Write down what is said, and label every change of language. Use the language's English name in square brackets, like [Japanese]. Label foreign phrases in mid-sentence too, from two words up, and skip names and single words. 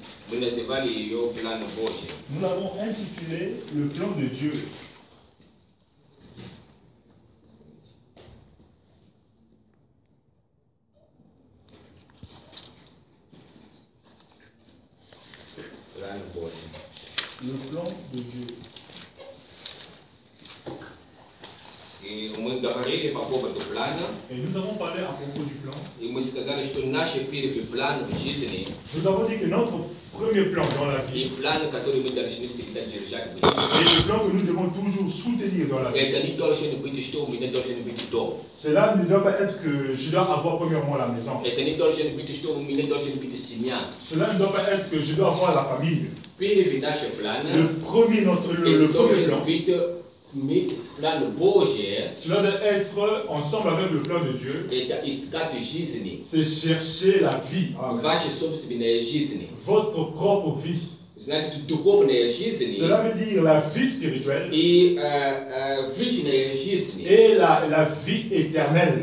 [French] Nous l'avons intitulé Le plan de Dieu. Le plan de Dieu. [Russian] И мы говорили по поводу плана. [French] Et nous avons parlé à propos du plan. [Russian] И мы сказали, что наш первый план в жизни. [French] Nous avons dit que notre premier plan dans la vie. [Russian] И план, который мы должны всегда держать. [French] Et le plan que nous devons toujours soutenir dans la vie. [Russian] Это не должен быть, что у меня должен быть дом. [French] Cela ne doit pas être que je dois avoir premièrement la maison. [Russian] Это не должен быть, что у меня должен быть семья. [French] Cela ne doit pas être que je dois avoir la famille. [Russian] Первый наш план. [French] Le premier plan. Cela doit être ensemble avec le plan de Dieu. C'est chercher la vie. Votre propre vie. Cela veut dire la vie spirituelle et la vie éternelle.